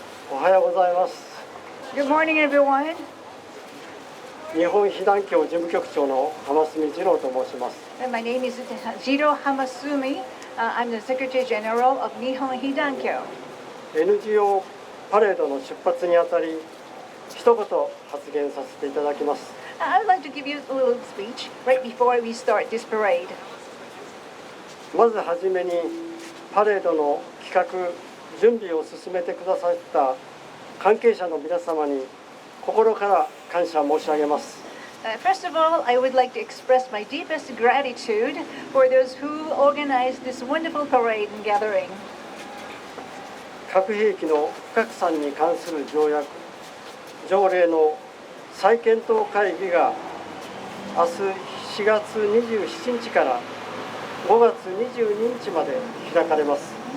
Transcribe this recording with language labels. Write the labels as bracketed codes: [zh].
[ja] おはようございます。 [en] Good morning, everyone. [ja] 日本被団協事務局長の浜住二郎と申します。 [en] My name is Jiro Hamasumi. I'm the Secretary General of Nihon Hidankyo. [ja] NGO パレードの出発にあたり、一言発言させていただきます。 [en] I'd like to give you a little speech right before we start this parade. [ja] まずはじめにパレードの企画、準備を進めてくださった関係者の皆様に心から感謝申し上げます。 [en] First of all, I would like to express my deepest gratitude for those who organized this wonderful parade and gathering. [ja] 核兵器の不拡散に関する条約、条例の再検討会議が明日 4月27日から5月22日まで開かれます。